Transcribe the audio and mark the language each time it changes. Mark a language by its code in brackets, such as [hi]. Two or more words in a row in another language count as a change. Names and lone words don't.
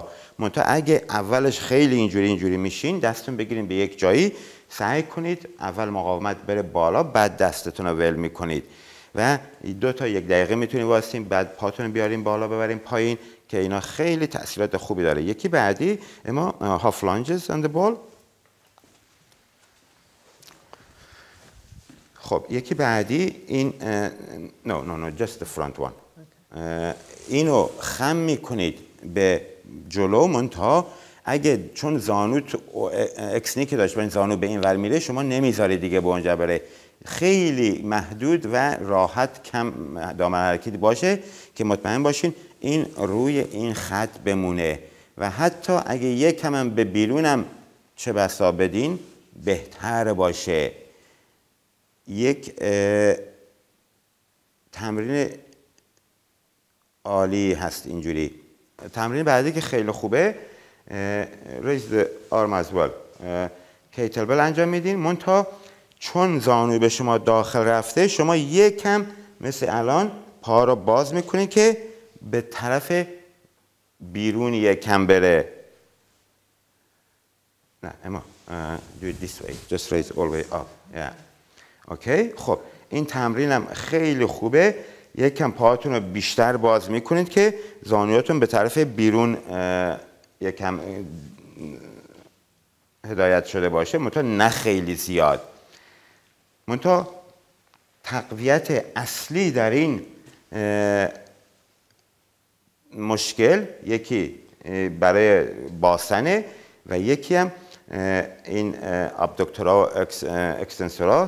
[fa] منتها اگه اولش خیلی اینجوری میشین، دستتون بگیرین به یک جایی، سعی کنید اول مقاومت بره بالا، بعد دستتون رو ول میکنید. و 2 تا 1 دقیقه میتونیم واسیم، بعد پاتون رو بیاریم بالا ببریم پایین که اینا خیلی تاثیرات خوبی داره. یکی بعدی اما هاف لانجز [en] on the ball. [fa] خب یکی بعدی این [en] no just the front one. [fa] اینو خم میکنید به جلو، منتها اگه چون زانو اکسنی که داشت این زانو به این ور میره، شما نمیذارید دیگه به اونجا بره، خیلی محدود و راحت کم دامن حرکتی باشه که مطمئن باشین این روی این خط بمونه و حتی اگه یک کم هم به بیرونم چه بسا بدین بهتر باشه. یک تمرین عالی هست اینجوری. تمرین بعدی که خیلی خوبه [en] raise the arm as well. [fa] کیتلبل انجام میدین، منتها چون زانو به شما داخل رفته، شما یک کم مثل الان پا رو باز میکنید که به طرف بیرون یک کم بره. نه اما [en] do it this way, just raise all the way up. [fa] اوکی. خب این تمرینم خیلی خوبه. یک کم پاهاتون رو بیشتر باز میکنید که زانویاتون به طرف بیرون یک کم هدایت شده باشه، منتها نه خیلی زیاد. منتها تقویت اصلی در این مشکل یکی برای باسنه و یکی هم این ابدوکتورا و اکستنسورا.